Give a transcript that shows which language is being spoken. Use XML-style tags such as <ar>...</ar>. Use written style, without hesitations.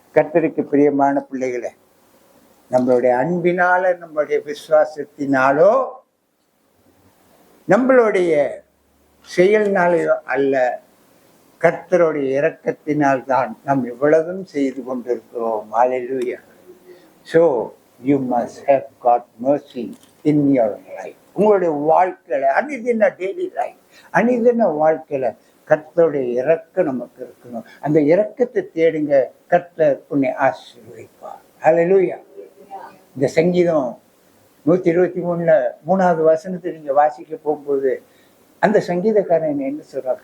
<ta>கர்த்தருக்கு பிரியமான பிள்ளைகளை, நம்மளுடைய அன்பினால, நம்மளுடைய விசுவாசத்தினாலோ, நம்மளுடைய செயல்னாலேயோ அல்ல, கர்த்தருடைய இரக்கத்தினால் தான் நாம் இவ்வளவும் செய்து கொண்டிருக்கிறோம். ஹல்லேலூயா.</ta> <en>So you must have got mercy in your life.</en> <ta>உங்களுடைய வாழ்க்கையில, அனிதின</ta> <en>daily life,</en> <ta>அனிதின வாழ்க்கையில கர்த்தருடைய இரக்கம் நமக்கு இருக்கணும். அந்த இரக்கத்தை தேடுங்க, கர்த்தர் உன்னை ஆசீர்வதிப்பார். ஹல்லேலூயா. இந்த சங்கீதம் 123 3வது வசனத்தை நீங்க வாசிக்க போகும்போது அந்த சங்கீதக்காரன் என்ன சொல்றான்?</ta>